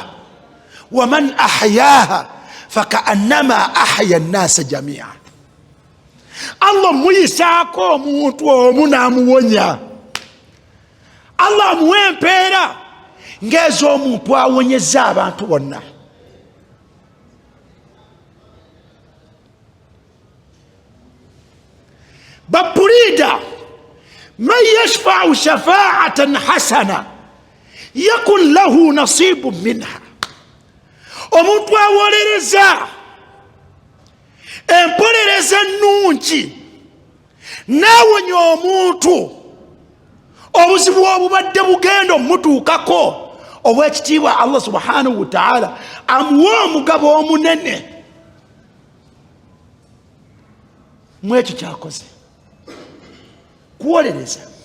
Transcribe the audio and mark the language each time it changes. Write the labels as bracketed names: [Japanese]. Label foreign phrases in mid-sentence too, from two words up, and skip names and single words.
[Arabic] ومن أحياها فكأنما أحيا الناس جميعا, [Ganda] Allah muyisaako omuntu omu n'amuwonya. Allah amuwa empeera ng'ez'omuntu awonyezza abantu bonna. [Arabic] Baburida من يشفع شفاعة حسنة يكن له نصيب منها, [Ganda] omuntu awolereza empolereza ennungi n'awonya omuntu obuzibu obubadde bugenda omutuukako, obwekitiibwa [Arabic] الله سبحانه وتعالى [Ganda] amuwa omugabo omunene mu ekyo kyakoze, kuwolereza.